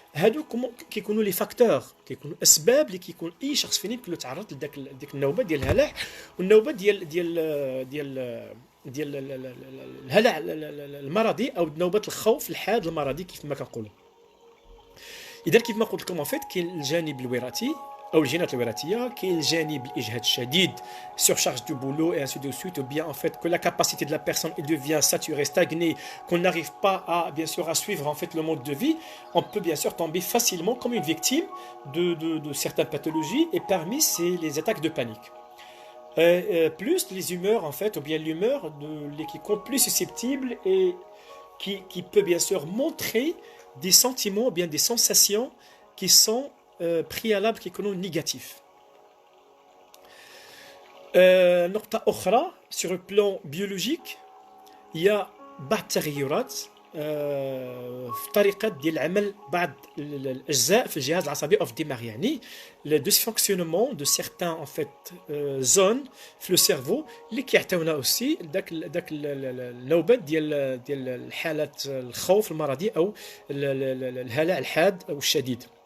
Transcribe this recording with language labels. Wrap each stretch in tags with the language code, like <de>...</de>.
<ar>هادو كيكونوا لي فاكتور، كيكونوا اسباب اللي كيكون اي شخص فينا يمكن له يتعرض لذاك ديك النوبه ديال الهلع، والنوبه ديال الهلع المرضي، او نوبه الخوف الحاد المرضي كيف ما كنقولوا. اذا كيف ما قلت لكم فيت كاين الجانب الوراثي او الجينات الوراثيه، كاين الجانب الاجهاد الشديد،</ar> <fr>surcharge du boulot et ainsi de suite, ou bien en fait que la capacité de la personne devient saturée, stagnée, qu'on n'arrive pas à bien sûr à suivre en fait le mode de vie, on peut bien sûr tomber facilement comme une victime de certaines pathologies, et parmi c'est les attaques de panique. Plus les humeurs en fait, ou bien l'humeur qui est plus susceptible et qui peut bien sûr montrer des sentiments ou bien des sensations qui sont préalables qui sont négatifs.</fr> <ar>نقطة أخرى</ar> <fr>sur le plan biologique،</fr> <ar>هي بعض التغيرات في طريقة ديال العمل بعض الأجزاء في الجهاز العصبي أو في الدماغ، يعني</ar> <fr>le dysfonctionnement de certains en fait zones</fr> <ar>في</ar> <fr>لو سيرفو</fr> <ar>اللي كيعطيونا اوسي داك النوبات ديال الحالات الخوف المرضي او الهلع الحاد او الشديد.</ar>